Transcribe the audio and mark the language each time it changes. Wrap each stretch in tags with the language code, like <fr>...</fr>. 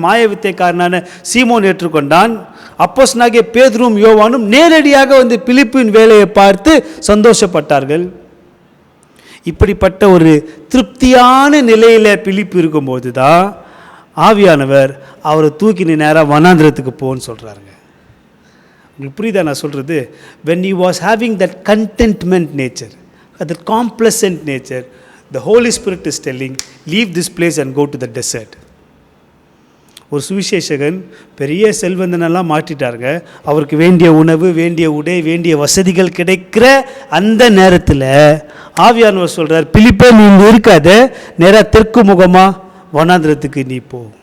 <ta>மாயவித்தைக்காரனான சீமோன் ஏற்றுக்கொண்டான். அப்போஸ்தலனாகிய பேதுருவும் யோவானும் நேரடியாக வந்து பிலிப்பின் வேலையை பார்த்து சந்தோஷப்பட்டார்கள். இப்படிப்பட்ட ஒரு திருப்தியான நிலையில் பிலிப்பு இருக்கும்போது தான் ஆவியானவர் அவரை தூக்கி நேராக வனாந்திரத்துக்கு போன்னு சொல்கிறாருங்க. உங்களுக்கு புரியுதா நான் சொல்கிறது?</ta> <en>when he was having that contentment nature, that complacent nature, the Holy Spirit is telling, leave this place and go to the desert.</en> <ta>ஒரு சுவிசேஷகன் பெரிய செல்வந்தனெல்லாம் மாற்றிட்டாருங்க. அவருக்கு வேண்டிய உணவு, வேண்டிய உடை, வேண்டிய வசதிகள் கிடைக்கிற அந்த நேரத்தில் ஆவியானவர் சொல்கிறார், பிலிப்பே நீ இங்கே இருக்காத, நேராக தெற்கு முகமாக வனாந்திரத்துக்கு நீ போ.</ta>